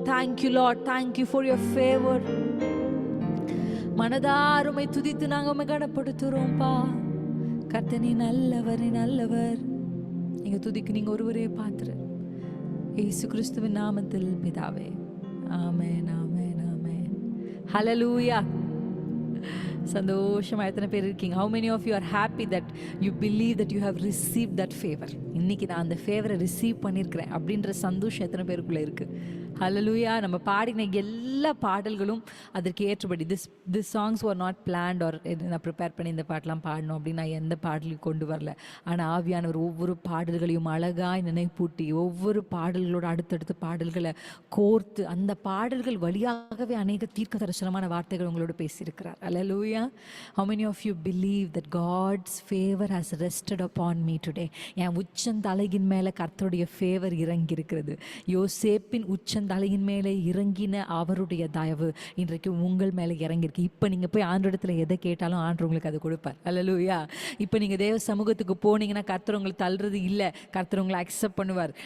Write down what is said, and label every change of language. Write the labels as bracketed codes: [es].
[en] Thank you Lord, thank you for your favor. [ta] மனதாருமை துதித்து நாங்க உம்மை கனப்படுத்துறோம்ப்பா. கர்த்தர், நீ நல்லவர், நீ நல்லவர். நீங்க துதிக்கு நீங்க ஒருவரே பாத்திர. இயேசு கிறிஸ்துவின் நாமத்தில் பிதாவே, ஆமென், ஆமென், ஆமென். ஹல்லேலூயா. சந்தோஷமா எத்தனை பேர் இருக்கீங்க? [en] How many of you are happy that you believe that you have received that favor? [ta] இன்னைக்கு நான் அந்த ஃபேவரை ரிசீவ் பண்ணியிருக்கிறேன் அப்படின்ற சந்தோஷம் எத்தனை பேருக்குள்ளே இருக்குது? ஹல்லேலூயா. நம்ம பாடின எல்லா பாடல்களும் அதற்கு ஏற்றபடி, [en] this songs were not planned or [ta] நான் ப்ரிப்பேர் பண்ணி இந்த பாட்டெலாம் பாடணும் அப்படின்னு நான் எந்த பாடலையும் கொண்டு வரல. ஆனால் ஆவியானவர் ஒவ்வொரு பாடல்களையும் அழகாய் நினைப்பூட்டி, ஒவ்வொரு பாடல்களோட அடுத்தடுத்த பாடல்களை கோர்த்து, அந்த பாடல்கள் வழியாகவே அநேக தீர்க்க தரிசனமான வார்த்தைகள் உங்களோட பேசியிருக்கிறார். ஹல்லேலூயா. [en] How many of you believe that God's favor has rested upon me today? [ta] என் உச்சந்தலையின் மேலே கர்த்தருடைய ஃபேவர் இறங்கி இருக்கிறது. யோசேப்பின் உச்சந்தலையின் மேலே இறங்கின அவருடைய தயவு இன்றைக்கு உங்கள் மேலே இறங்கியிருக்கு. இப்போ நீங்கள் போய் ஆண்டவரிடத்தில் எதை கேட்டாலும் ஆண்டவர் உங்களுக்கு அதை கொடுப்பார். ஹல்லேலூயா. இப்போ நீங்கள் தேவ சமூகத்துக்கு போனீங்கன்னா கர்த்தர் உங்களை தள்ளுறது இல்லை, கர்த்தர் உங்களை அக்செப்ட் பண்ணுவார்.